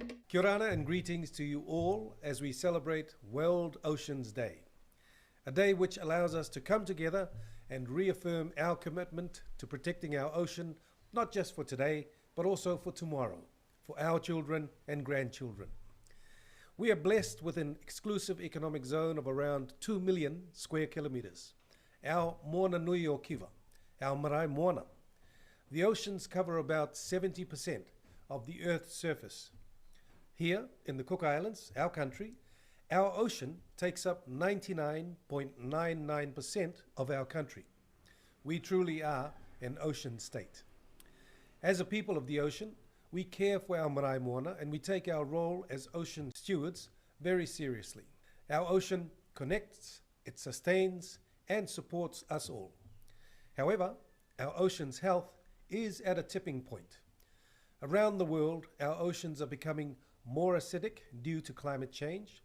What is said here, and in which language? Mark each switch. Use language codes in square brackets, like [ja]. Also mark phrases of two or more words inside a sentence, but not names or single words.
[en] Kia ora and greetings to you all as we celebrate World Oceans Day, a day which allows us to come together and reaffirm our commitment to protecting our ocean, not just for today, but also for tomorrow, for our children and grandchildren. We are blessed with an exclusive economic zone of around 2 million square kilometres, our Moana Nui o Kiwa, our marae moana. The oceans cover about 70% of the Earth's surface. Here in the Cook Islands, our country, our ocean takes up 99.99% of our country. We truly are an ocean state. As a people of the ocean, we care for our marae moana and we take our role as ocean stewards very seriously. Our ocean connects, it sustains and supports us all. However, our ocean's health is at a tipping point. Around the world, our oceans are becoming more acidic due to climate change.